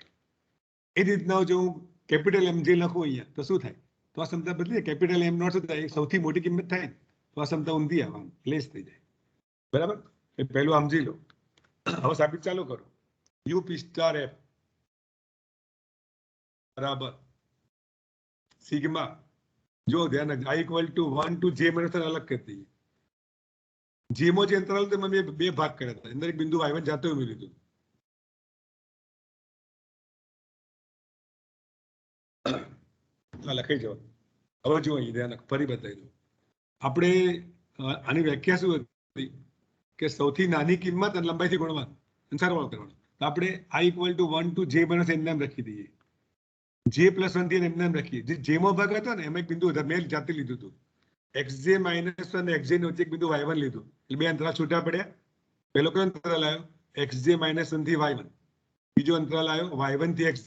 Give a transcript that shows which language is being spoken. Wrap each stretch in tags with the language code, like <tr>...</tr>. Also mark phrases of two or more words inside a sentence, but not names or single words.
<gu>એ રીતના જો હું કેપિટલ mj લખું અહીંયા તો શું થાય તો આ ક્ષમતા બદલી કેપિટલ m નોટ શું થાય સૌથી મોટી કિંમત થાય તો આ ક્ષમતા ઊંધી આવવાનું લેસ થઈ જાય બરાબર. એ પહેલું સમજી લો. હવે સાબિત ચાલુ કરો યુ પી સ્ટાર એફ બરાબર સિગ્મા જો ધ્યાન રાખજો i = 1 to j - અલગ કરી દઈએ. જેમો જે અંતરાલ તો મેં બે ભાગ કર્યા હતા અંદર એક બિંદુ y1 જાતે ઉમેરી દીધું. લખાઈ જવાનું. હવે જો અહીં ધ્યાન ફરી બતાવી દઉં આપણે આની વ્યાખ્યા શું હતી કે સૌથી નાની કિંમત અને લંબાઈથી ગુણવાનું અને સરવાળો કરવાનો. તો આપણે i = 1 to j - એમ નામ રાખી દઈએ j + 1 થી એમ નામ રાખીએ. જે જેમો ભાગ હતો ને એમાં એક બિંદુ મેં જાતે લીધું હતું xj - 1 અને xj ની વચ્ચે એક બિંદુ y1 લીધું એટલે બે અંતરાલ છૂટા પડ્યા. પહેલો કયો અંતરાલ આવ્યો xj - 1 થી y1. બીજો અંતરાલ આવ્યો y1 થી xj.</gu>